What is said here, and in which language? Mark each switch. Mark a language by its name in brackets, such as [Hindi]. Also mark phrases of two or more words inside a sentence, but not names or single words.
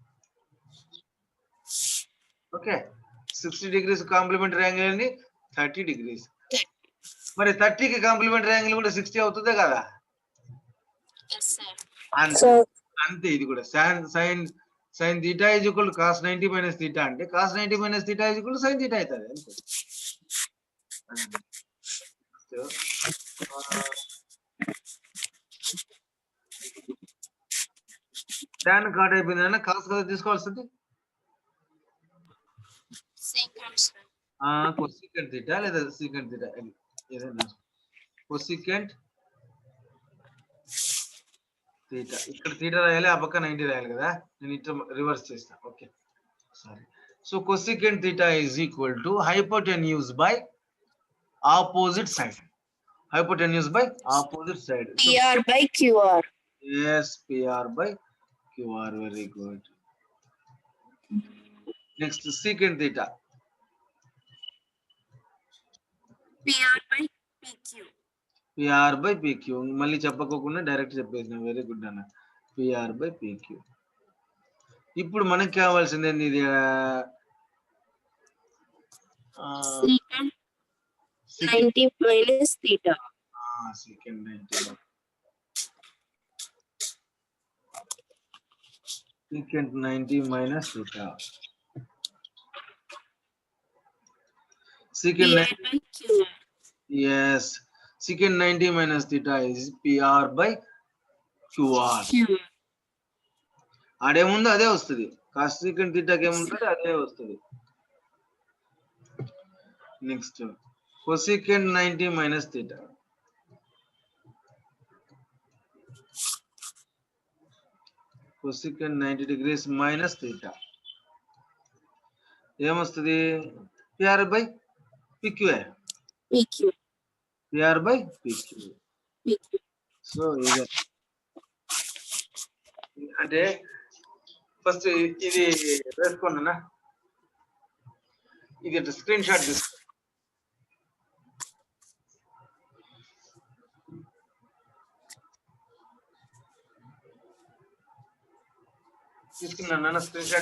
[English] ఓకే, 60 degrees complementary angle ఏంటి? 30 degrees. [Telugu] మరి 30కి [English] complementary angle [Telugu] కూడా 60 అవుతుందే కదా. [English] Yes, sir. [Telugu] అంతే ఇది కూడా. [English] sin theta is equal to cos 90 minus theta అంటే cos 90 minus theta is equal to sin theta [Telugu] అవుతుంది అంతే. [English] tan cot [Telugu] అయిపోయింది అన్న, కాస్ కదా తీసుకోవాల్సింది. [English] Second, sir. cosecant theta లేదా secant theta ఏదైనా. cosecant theta [Telugu] ఇక్కడ థీటా రాయాలి, ఆ పక్క 90 రాయాలి కదా. నేను ఇట్లా రివర్స్ చేస్తా. [English] okay sorry. so cosecant theta is equal to hypotenuse by opposite side. hypotenuse by opposite side. PR by QR. yes, PR by QR. very good. Next secant theta. PR by PQ. PR by PQ. [Telugu] మళ్ళీ చెప్పకోకుండా డైరెక్ట్ చెప్పేసిన. [English] very good [Telugu] అన్న. [English] PR by PQ. [Telugu] ఇప్పుడు మనకి కావాల్సింది ఏంది? ఇది [English] Secant 90 minus theta. secant 90. Secant 90 minus theta. Secant PR by QR. yes. Secant 90 minus theta is PR by QR. QR. [Telugu] ఆడేముందో అదే వస్తుంది. [English] cos second [Telugu] థీటాకి ఏముంటుంది అదే వస్తుంది. [English] next cosecant 90 minus theta. cosecant 90 degrees minus theta ఏమొస్తుంది? PR by PQ. PQ. PR by PQ. PQ. [Telugu] సో ఇది అంటే ఫస్ట్ ఇది వేసుకోండి, ఇది [English] screen shot [Telugu] తీసుకో. తీసుకున్నాను [English] screen shot.